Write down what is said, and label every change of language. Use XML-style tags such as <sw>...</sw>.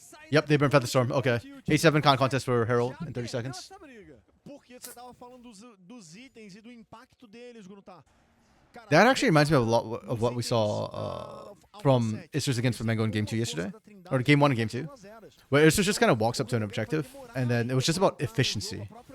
<en>Yep, they burn Featherstorm. Okay. A7 can't contest for Herald in 30 seconds.</en> <pt>Porque você tava falando dos itens e do impacto deles, Gruntar.</pt> <en>That actually reminds me of a lot of what we saw from Isurus against Flamengo in Game 2 yesterday. Or Game 1 and Game 2. Where Isurus just kind of walks up to an objective, and then it was just about efficiency.</en>